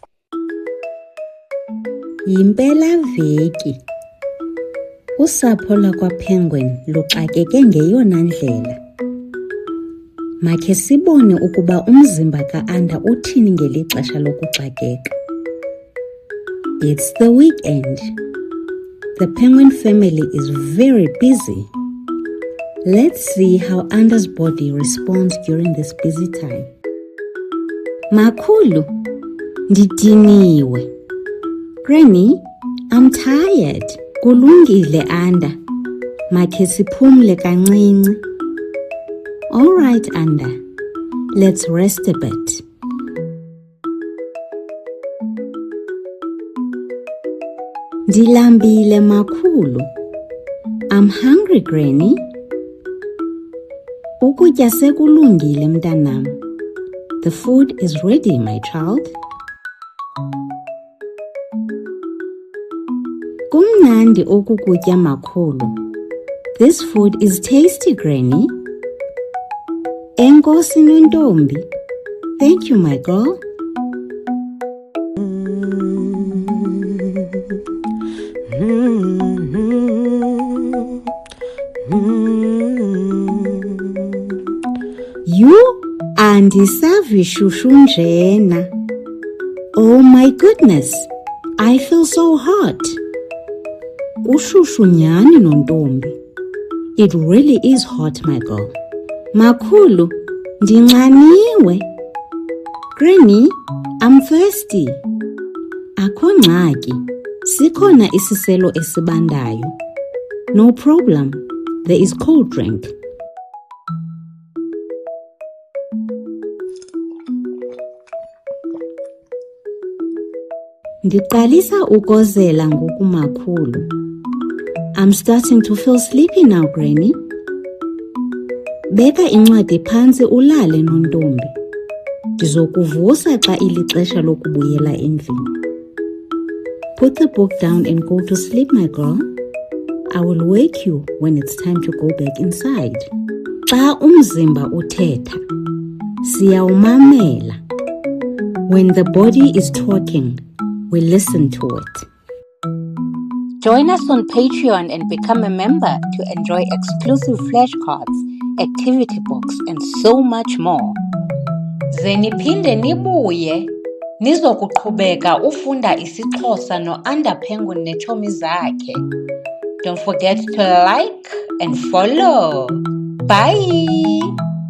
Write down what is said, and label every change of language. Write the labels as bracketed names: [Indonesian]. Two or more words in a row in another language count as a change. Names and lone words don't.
[Xhosa] Yimpelaveki. Usapho lakwaPenguin luxakeke ngeyona ndlela. Makhe sibone ukuba umzimba ka-Anda uthini ngeli xesha lokuxakeka. [English] It's the weekend. The penguin family is very busy. Let's see how Anda's body responds during this busy time. [Xhosa] Makhulu, ndidiniwe. [English] Granny, I'm tired. [Xhosa] Kulungile, Anda. Makhe siphumle kancinci. [English] All right, Anda. Let's rest a bit. [Xhosa] Ndilambile, Makhulu. [English] I'm hungry, Granny. [Xhosa] Ukutya sekulungile, mntanam. [English] The food is ready, my child. [Xhosa] Kumnandi oku kutya, Makhulu. [English] This food is tasty, Granny. [Xhosa] Enkosi nontombi. [English] Thank you, my girl. [Xhosa] You andisavi shushu njena. [English] Oh my goodness, I feel so hot. [Xhosa] Ushushu nyani nontombi. [English] It really is hot, my girl. [Xhosa] Makhulu, ndinxaniwe. [English] Granny, I'm thirsty. [Xhosa] Akho ngxaki, sikhona isiselo esibandayo. [English] No problem, there is cold drink. [Xhosa] Ndiqalisa ukozela ngoku, Makhulu. [English] I'm starting to feel sleepy now, Granny. [Xhosa] Beka incwadi phantsi ulale nontombi. Ndizokuvusa xa ilixesha lokubuyela endlini. [English] Put the book down and go to sleep, my girl. I will wake you when it's time to go back inside. [Xhosa] Xa umzimba uthetha, siyawumamela. [English] When the body is talking, we listen to it. Join us on Patreon and become a member to enjoy exclusive flashcards, activity books, and so much more. [Xhosa] Ze niphinde nibuye nizokuqhubeka ufunda isiXhosa no-Anda Penguin neetshomi zakhe. [English] Don't forget to like and follow. Bye!